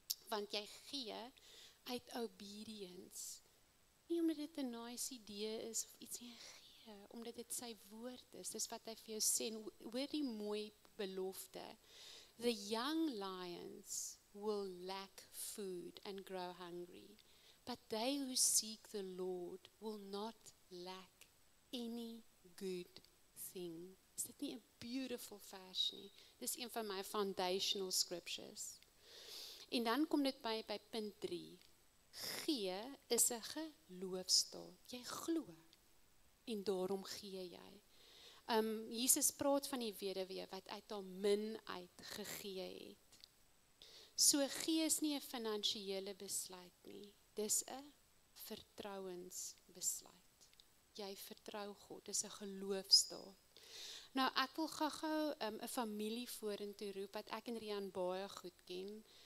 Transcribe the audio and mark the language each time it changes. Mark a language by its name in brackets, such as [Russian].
[Afrikaans] want jy gee uit obedience, nie omdat dit 'n nice idee is of iets nie, gee, omdat dit sy woord is, dis wat hy vir jou sê, en hoor die mooi belofte, [English] the young lions will lack food and grow hungry, but they who seek the Lord will not lack any good thing [Afrikaans] Is dit nie 'n beautiful vers nie? Dis een van my foundational scriptures. En dan kom dit by punt 3. Gee is 'n geloofstaat. Jy glo en daarom gee jy. Jesus praat van die weduwee wat uit haar min uit gegee het. So gee is nie 'n finansiële besluit nie. Dis 'n vertrouensbesluit. Jy vertrou God, dis 'n geloofstaat. Nou ek wil gou-gou 'n familie vorentoe roep wat ek en Rian baie goed ken.